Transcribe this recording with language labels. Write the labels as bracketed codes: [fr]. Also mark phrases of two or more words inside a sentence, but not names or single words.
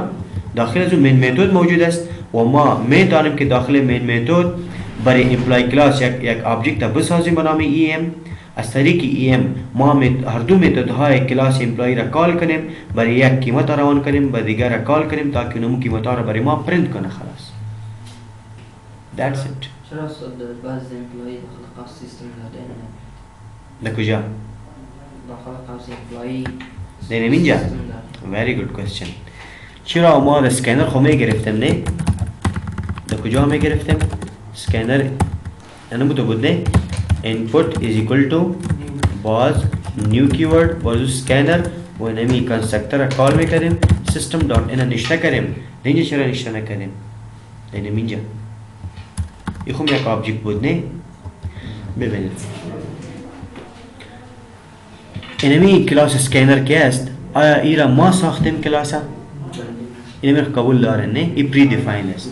[fa] داخل از مین متد موجود است و ما میدانیم که داخل مین متد برای امپلائی کلاس یک آبجکت بسازیم به نام ام. از طریق EM ما هر دو متدهای کلاس امپلای را کال کنیم، برای یک قیمت روان کنیم، و دیگر را کال کنیم تا که اون قیمت را برای ما پرینت کنه. خلاص [en] that's it. [fa] چرا استاد بعض امپلای داخل قوس سیستم داده در کجا؟ داخل قوس امپلای دینم اینجا؟ [en] very good question. [fa] چرا ما اسکینر خو میگرفتیم نه؟ در کجا میگرفتیم؟ اسکینر اینو بود نه؟ [en] input is equal to باز new keyword باز scanner [fa] و نمی کنسترکتر کال میکردیم [en] system dot in [fa] نشته کردیم. اینجا چرا نشته نکردیم؟ اینم اینجا این خود یک آبجیکت بود نه؟ ببینید اینمی کلاس اسکینر که است، آیا ای را ما ساختیم کلاس ها؟ اینمی قبول داره نه؟ ای پری دیفاین است.